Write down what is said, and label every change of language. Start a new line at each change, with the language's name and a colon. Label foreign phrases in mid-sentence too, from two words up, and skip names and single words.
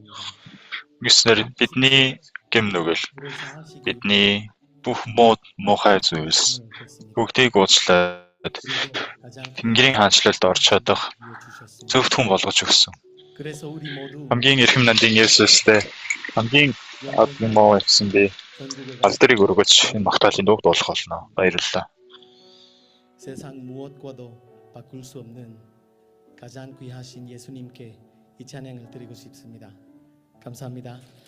Mongolian: Гэснээр бидний гэм нүгэл бидний бүх муухай зүйлс бүгдийг уучлаад Тэнгэрийн хаанчлалд орж чадах зөвхт хүн болгож өгсөн. Хамгийн эрхэм нандин Есүстэй хамгийн муу гэсэн би алдрыг өргөж энэ магтаалын дууг дуулах болно. Баярлалаа.
Korean: 세상 무엇과도 바꿀 수 없는 가장 귀하신 예수님께 이 찬양을 드리고 싶습니다. 감사합니다.